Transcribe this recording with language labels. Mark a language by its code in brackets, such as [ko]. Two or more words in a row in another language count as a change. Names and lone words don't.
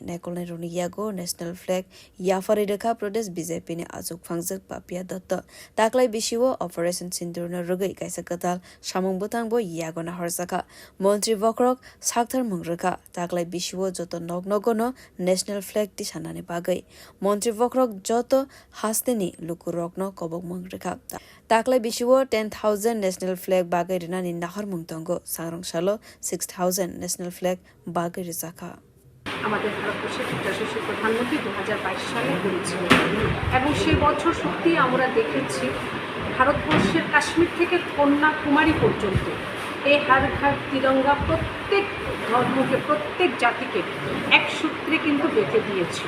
[trp] nakolnai roni yago [en] national flag [trp] yafari rekha Pradesh BJP ni azuk phangjak papia datta taklai bisiwo operation sindurna rugai kaisa katal samwng bwtang bo yago naharkha Montri Vokrok sakthar mungrekha taklai bisiwo joto nognogono [en] national flag [trp] ti sanani bagai Montri Vokrok joto hasteni lukurokno kobok mungrekha taklai bisiwo 10,000 [en] national flag [trp] bagai rinani nahar mungtongo sangrongshalo 6,000 [en] national flag [trp] bagai rizakha [bn] আমাদের ভারতবর্ষের যশস্বী প্রধানমন্ত্রী 2022 সালে করেছিলেন এবং সেই বছর সত্যি আমরা দেখেছি ভারতবর্ষের কাশ্মীর থেকে কন্যাকুমারী পর্যন্ত এই ghar tiranga প্রত্যেক ধর্মকে প্রত্যেক জাতিকে এক সূত্রে কিন্তু বেঁধে দিয়েছিল।